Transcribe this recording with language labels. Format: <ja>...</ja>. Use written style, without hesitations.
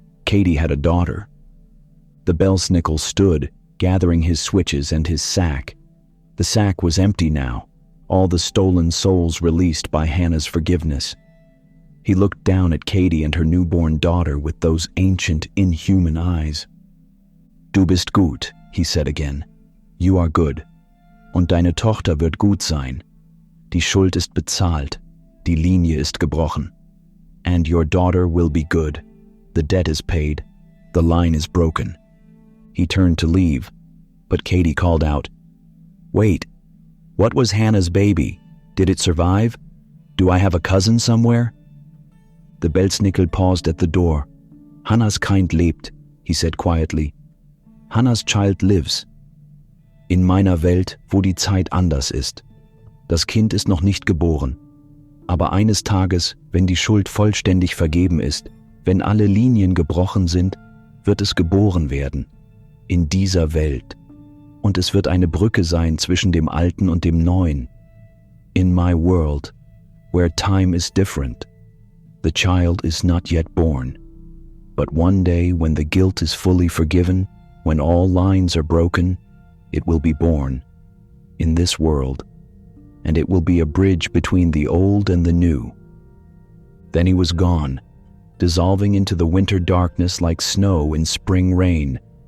<en>Katie had a daughter. The Belsnickel stood, gathering his switches and his sack. The sack was empty now, all the stolen souls released by Hannah's forgiveness. He looked down at Katie and her newborn daughter with those ancient, inhuman eyes.</en> <de>Du bist gut,</de> <en>he said again. You are good.</en> <de>Und deine Tochter wird gut sein. Die Schuld ist bezahlt. Die Linie ist gebrochen.</de> <en>And your daughter will be good. The debt is paid. The line is broken. He turned to leave, but Katie called out, Wait, what was Hannah's baby? Did it survive? Do I have a cousin somewhere? The Belsnickel paused at the door.</en> <de>Hannah's kind lebt,</de> <en>he said quietly. Hannah's child lives.</en> <de>In meiner Welt, wo die Zeit anders ist. Das Kind ist noch nicht geboren. Aber eines Tages, wenn die Schuld vollständig vergeben ist, wenn alle Linien gebrochen sind, wird es geboren werden. In dieser Welt. Und es wird eine Brücke sein zwischen dem Alten und dem Neuen.</de> <en>In my world, where time is different. The child is not yet born. But one day when the guilt is fully forgiven, when all lines are broken, it will be born. In this world. And it will be a bridge between the old and the new. Then he was gone, dissolving into the winter darkness like snow in spring rain.</en>